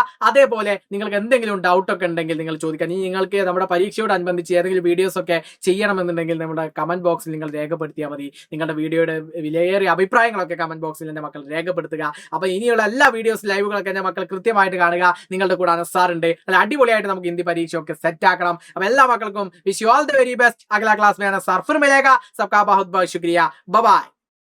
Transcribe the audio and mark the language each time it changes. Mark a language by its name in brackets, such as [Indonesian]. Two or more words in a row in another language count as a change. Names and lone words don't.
[Malayalam] അതേപോലെ നിങ്ങൾക്ക് എന്തെങ്കിലും ഡൗട്ട് ഒക്കെ ഉണ്ടെങ്കിൽ നിങ്ങൾ ചോദിക്കാം. നിങ്ങൾക്ക് നമ്മുടെ പരീക്ഷയോടനുബന്ധിച്ച് ഏതെങ്കിലും വീഡിയോസ് ഒക്കെ ചെയ്യണമെന്നുണ്ടെങ്കിൽ നമ്മുടെ [English] comment box [Malayalam] നിങ്ങൾ രേഖപ്പെടുത്തിയാൽ മതി. നിങ്ങളുടെ വീഡിയോയുടെ വിലയേറിയ അഭിപ്രായങ്ങളൊക്കെ [English] comment box [Malayalam] എന്റെ മക്കൾ രേഖപ്പെടുത്തുക. അപ്പൊ ഇനിയുള്ള എല്ലാ വീഡിയോസ് ലൈവുകളൊക്കെ എന്റെ മക്കൾ കൃത്യമായിട്ട് കാണുക. നിങ്ങളുടെ കൂടെ അനസാറുണ്ട്. അല്ല അടിപൊളിയായിട്ട് നമുക്ക് ഹിന്ദി പരീക്ഷയൊക്കെ സെറ്റ് ആക്കണം. അപ്പൊ എല്ലാ മക്കൾക്കും [English] wish you all the very best. [Hindi] अगला क्लास में आना सर फिर मिलेगा. सबका बहुत बहुत शुक्रिया. [English] bye bye.